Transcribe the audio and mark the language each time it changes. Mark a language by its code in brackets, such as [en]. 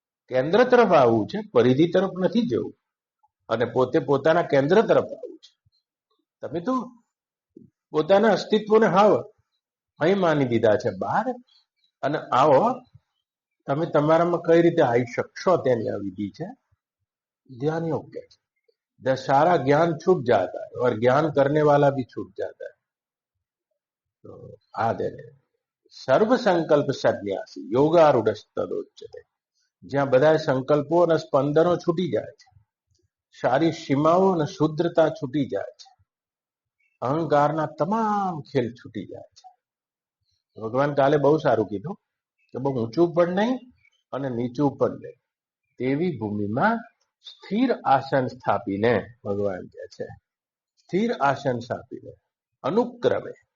[gu] કેન્દ્ર તરફ આવવું છે, પરિધિ તરફ નથી જવું, અને પોતે પોતાના કેન્દ્ર તરફ આવવું છે. તમે તો પોતાના અસ્તિત્વને હાવ અહીં માની દીધા છે બહાર, અને આવો તમે તમારામાં કઈ રીતે આવી શકશો તેની આ વિધિ છે. [hi] ध्यान योग के जब सारा ज्ञान छूट जाता है और ज्ञान करने वाला भी छूट जाता है, तो आ देने [sa] સર્વ સંકલ્પ સંન્યાસી યોગારૂઢસ્તદોચ્યતે. [gu] જ્યાં બધા સંકલ્પો અને સ્પંદનો છૂટી જાય છે, સારી સીમાઓ અને શુદ્ધતા છૂટી જાય છે, અહંકારના તમામ ખેલ છૂટી જાય છે. ભગવાન કાલે બહુ સારું કીધું કે બહુ ઊંચું પણ નહીં અને નીચું પણ નહીં, તેવી ભૂમિમાં સ્થિર આસન સ્થાપીને, ભગવાન કહે છે સ્થિર આસન સ્થાપીને અનુક્રમે